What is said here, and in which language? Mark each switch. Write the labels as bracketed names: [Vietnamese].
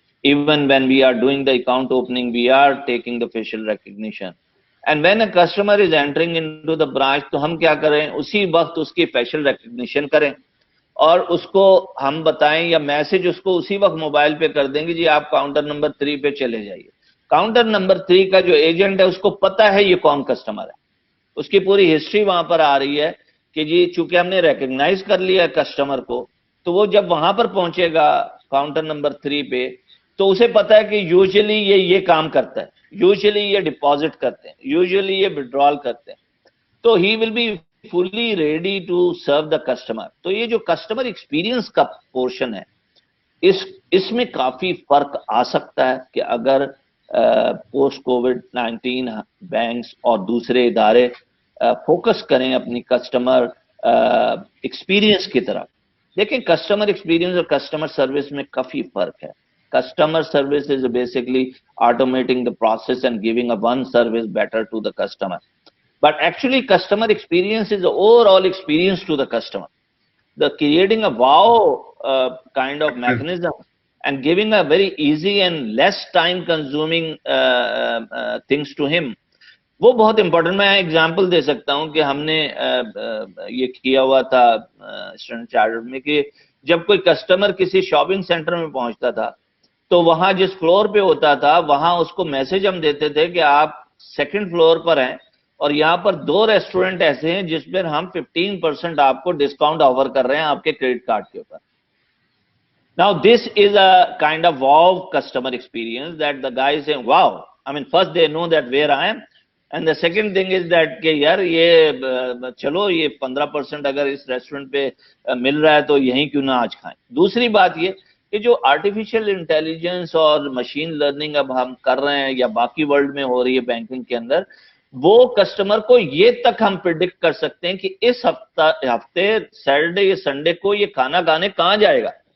[English] Even when we are doing the account opening, we are taking the facial recognition. And when a customer is entering into the branch, [Urdu] تو ہم کیا کریں, اسی وقت اس کی facial recognition کریں اور اس کو ہم بتائیں یا میسج اس کو اسی وقت موبائل پہ کر دیں گے, جی آپ کاؤنٹر نمبر 3 پہ چلے جائیے. کاؤنٹر نمبر 3 کا جو ایجنٹ ہے اس کو پتا ہے یہ کون کسٹمر ہے, اس کی پوری ہسٹری وہاں پر آ رہی ہے کہ جی چونکہ ہم نے ریکگنائز کر لیا کسٹمر کو, تو وہ جب وہاں پر پہنچے گا کاؤنٹر نمبر 3 پہ تو اسے پتا ہے کہ یوزلی یہ کام کرتا ہے, یوزلی یہ ڈپازٹ کرتے ہیں, یوزلی یہ وڈرال کرتے ہیں, تو [English] He will be fully ready to serve the customer. [Urdu] تو یہ جو کسٹمر ایکسپیرینس کا پورشن ہے اس میں کافی فرق آ سکتا ہے کہ اگر پوسٹ کووڈ-19 بینکس اور دوسرے ادارے فوکس کریں اپنی کسٹمر ایکسپیرینس کی طرف. دیکھیں کسٹمر ایکسپیرینس اور کسٹمر سروس میں کافی فرق ہے. [English] Customer service is basically automating the process and giving a one service better to the customer. But actually customer experience is the overall experience to the customer. The creating a wow kind of mechanism and giving a very easy and less time consuming things to him. [Urdu] وہ بہت important. میں example دے سکتا ہوں کہ ہم نے یہ کیا ہوا تھا اسٹینڈرڈ چارٹرڈ میں کہ جب کوئی کسٹمر کسی شاپنگ سینٹر میں پہنچتا تھا تو وہاں جس فلور پہ ہوتا تھا وہاں اس کو میسج ہم دیتے تھے کہ آپ 2nd فلور پر ہیں اور یہاں پر 2 ریسٹورنٹ ایسے ہیں جس پر ہم 15% آپ کو ڈسکاؤنٹ آفر کر رہے ہیں آپ کے کریڈٹ کارڈ کے اوپر. [English] Now this is a kind of wow customer experience that the guys say wow. I mean first they know that where I am, and the second thing is that [Urdu] کہ یار یہ چلو یہ 15% اگر اس restaurant پہ مل رہا ہے تو یہیں کیوں نہ آج کھائیں. دوسری بات یہ کہ جو آرٹیفیشل انٹیلیجنس اور مشین لرننگ اب ہم کر رہے ہیں یا باقی ورلڈ میں ہو رہی ہے بینکنگ کے اندر, وہ کسٹمر کو یہ تک ہم پریڈکٹ کر سکتے ہیں کہ اس ہفتے سیٹرڈے یا سنڈے کو یہ کھانا کھانے کہاں جائے گا.